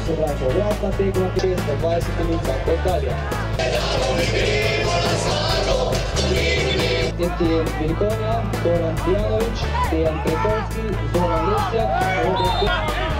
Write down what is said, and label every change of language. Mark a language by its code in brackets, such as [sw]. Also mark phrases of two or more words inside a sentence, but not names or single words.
[it] vorrà battere con questa, vai se comincia con Italia. Este Vilkonia, Goran Tijanović, Dejan Prekovski, Zoran Lesjak, Robert